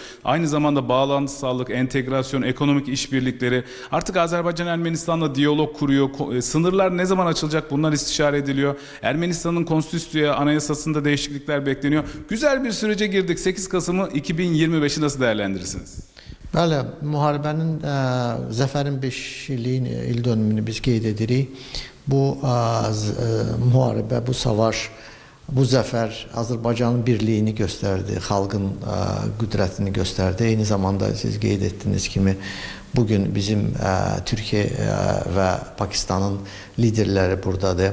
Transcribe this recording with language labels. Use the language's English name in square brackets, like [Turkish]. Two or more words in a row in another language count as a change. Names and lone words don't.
[Turkish] Aynı zamanda bağlantısallık, entegrasyon, ekonomik işbirlikleri. Artık Azerbaycan Ermenistan'la diyalog kuruyor. Sınırlar ne zaman açılacak, bunlar istişare ediliyor. Ermenistan'ın konstitüsüye, anayasasında değişiklikler bekleniyor. Güzel bir sürece girdik. 8 Kasım'ı 2025'i nasıl değerlendirirsiniz? [Azerbaijani] Bəli, müharibənin, zəfərin 5 il dönümünü biz qeyd edirik. Bu müharibə, bu savaş, bu zəfər Azərbaycanın birliyini göstərdi, xalqın qüdrətini göstərdi. Eyni zamanda siz qeyd etdiyiniz kimi bugün bizim Türkiyə və Pakistanın liderləri buradadır.